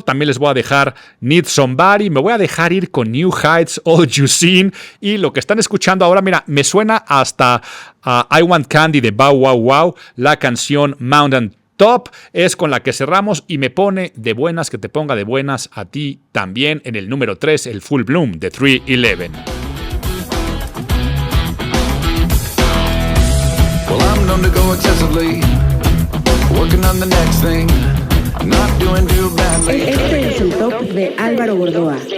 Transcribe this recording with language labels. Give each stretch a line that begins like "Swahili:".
Spanish: También les voy a dejar Need Somebody, me voy a dejar ir con New Heights, All You Seen, y lo que están escuchando ahora, mira, me suena hasta I Want Candy de Bow Wow Wow, la canción Mountain top es con la que cerramos y me pone de buenas que te ponga de buenas a ti también en el número 3, el Full Bloom de 311.
English: Well, I'm known to go excessively, working on the next thing, not doing too badly.
Spanish: Este es el top de Álvaro Gordoa.